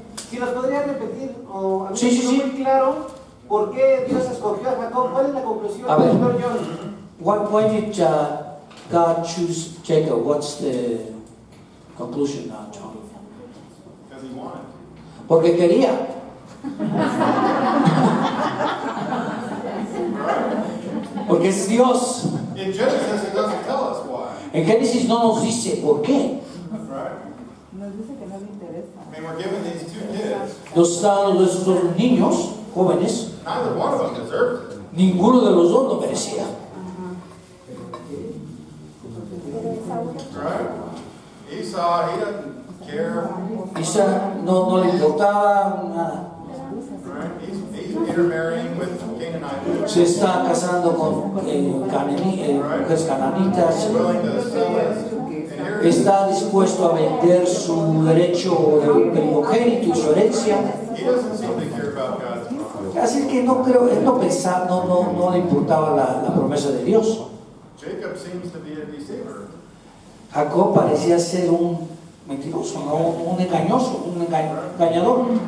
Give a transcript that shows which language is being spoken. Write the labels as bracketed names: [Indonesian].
[Spanish] Si nos podría repetir, o a mí Sí, sí, no sí. muy claro, ¿por qué Dios escogió a Jacob? ¿Cuál es la conclusión? A ver. Pastor John? [English] Why did God choose Jacob? What's the conclusion now, John? Because he wanted. [Spanish] Porque quería. Porque es Dios. [English] In Genesis, it doesn't tell us why. [Spanish] En Génesis no nos dice por qué. [English] Right? [Spanish] Nos dice que no le interesa. [English] I mean, we're given these two kids. [Spanish] Nos están dando esos dos niños jóvenes. [English] Neither one of them deserved it. [Spanish] Ninguno de los dos lo merecía. [English] Right? Esau, he doesn't care. [Spanish] Isaac no le importaba nada. [English] Right? He's intermarrying with Canaanite women. [Spanish] Se está casando con mujeres cananitas. [English] Willing to sell his inheritance. [Spanish] Está dispuesto a vender su derecho de primogénito y su herencia. [English] He doesn't seem to care about God's promise. [Spanish] Así que no creo, él no pensaba, no le importaba la promesa de Dios. [English] Jacob seems to be a deceiver. [Spanish] Jacob parecía ser un mentiroso, ¿no? Un engañoso, un engañador.